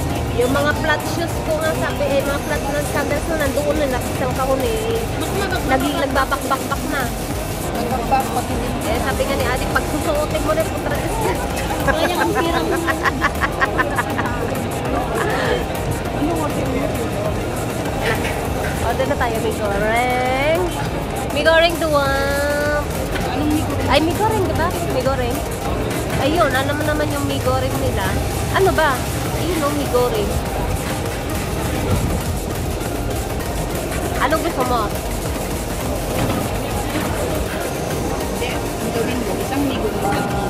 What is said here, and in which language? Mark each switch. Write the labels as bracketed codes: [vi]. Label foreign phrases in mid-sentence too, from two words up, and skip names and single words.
[tl] Yung mga flat shoes ko nga sabi, mga flat na sandals na nandoon na nakisang kahon eh. Nagbabak-bak-bak na. Sabi nga ni Adi, pag susuotin mo na yung putratis ka. Kaya ang hirang mo. Order na tayo, mie goreng. Mie goreng duwam. Anong mie goreng? Ay, mie goreng, diba? Mie goreng. Ayun, ano naman yung mie goreng nila. Ano ba? Ayun o, mie goreng. Ano gusto mo? Hindi, ang gawin mo. Isang mie goreng.